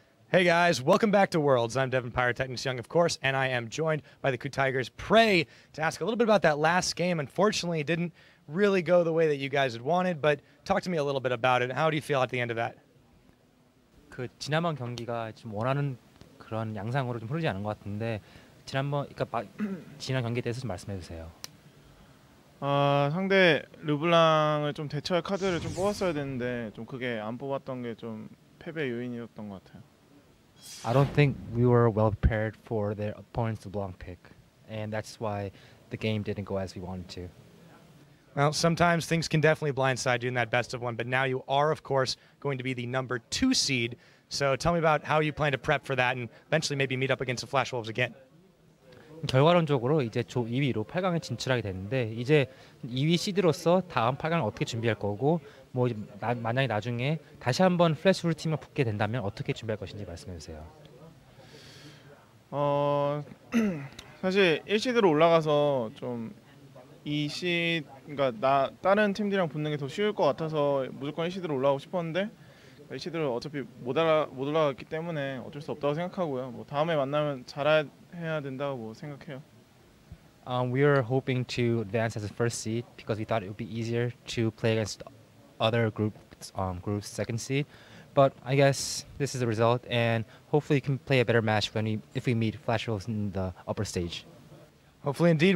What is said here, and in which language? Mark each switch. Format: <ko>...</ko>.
<en>Hey guys, welcome back to Worlds. I'm Devin Pyrotechnics Young, of course, and I am joined by the Coup Tigers Prey to ask a little bit about that last game. Unfortunately, it didn't really go the way that you guys had wanted, but talk to me a little bit about it. How do you feel at the end of that?</en> <ko>그 지난번 경기가 좀 원하는 그런 양상으로 좀 흐르지 않은 것 같은데 그러니까 지난 경기에 대해서 좀 말씀해 주세요. 상대 르블랑을 좀 대처할 카드를 좀 뽑았어야 되는데 좀 그게 안 뽑았던 게 좀 패배 요인이었던 것 같아요.</ko> <en>I don't think we were well prepared for their opponent's LeBlanc pick, and that's why the game didn't go as we wanted to. Well, sometimes things can definitely blindside you in that best of one, but now you are, of course, going to be the number 2 seed. So tell me about how you plan to prep for that and eventually maybe meet up against the Flash Wolves again.</en> <ko>결과론적으로 이제 조 2위로 8강에 진출하게 됐는데 이제 2위 시드로서 다음 8강을 어떻게 준비할 거고 뭐 만약에 나중에 다시 한번 플래시홀 팀을 붙게 된다면 어떻게 준비할 것인지 말씀해 주세요. 사실 1시드로 올라가서 좀 그러니까 다른 팀들이랑 붙는 게 더 쉬울 것 같아서 무조건 1시드로 올라가고 싶었는데 1시드로 어차피 못 올라갔기 때문에 어쩔 수 없다고 생각하고요. 뭐 다음에 만나면 잘해야 된다고 생각해요.</ko> <en>We were hoping to advance as a first seed because we thought it would be easier to play against other groups second seed. But I guess this is the result, and hopefully we can play a better match if we meet Flash Wolves in the upper stage. Hopefully indeed.</en>